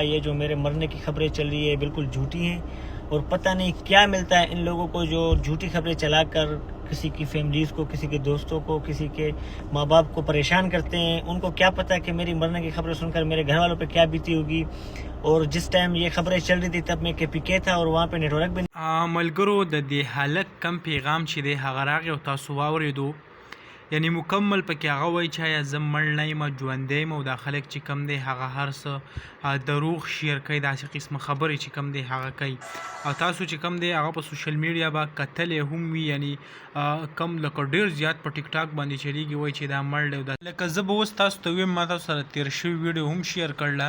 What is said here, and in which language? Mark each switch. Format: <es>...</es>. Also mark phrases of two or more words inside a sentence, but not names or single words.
<ur>یہ جو میرے مرنے کی خبریں چل رہی ہے بالکل جھوٹی ہیں اور پتا نہیں کیا ملتا ہے ان لوگوں کو جو جھوٹی خبریں چلاکر کسی کی فیملیز کو، کسی کے دوستوں کو، کسی کے ماں باپ کو پریشان کرتے ہیں. ان کو کیا پتا کہ میری مرنے کی خبریں سن کر میرے گھر والوں پر کیا بیتی ہوگی. اور جس ٹائم یہ خبریں چل رہی تھی تب میں KPK تھا اور وہاں پہ نیٹ ورک بھی</ur> <ps>ملګرو د دې هلک کم پیغام چې دی هغه راغی او تاسو واورېدو، یعنی مکمل پکې هغه وایي چې آیا زه مړ نه یم ژوندی یم، او دا خلک چې کم دی هغه هر څه دروغ شیر کوي، داسې قسمه خبرې چې کم دی هغه کوي. او تاسو چې کم دی هغه په</ps> <en>social media</en> <ps>به کتلی هم وي، یعنی کم لکه ډېر زیات په ټیک ټاک باندې چلیږي، وایي چې دا مړ دی او دا لکه زه به اوس تاسو ته ویم، ما تاسو سره تېر شوي ویډیو هم شیر کړله.</ps>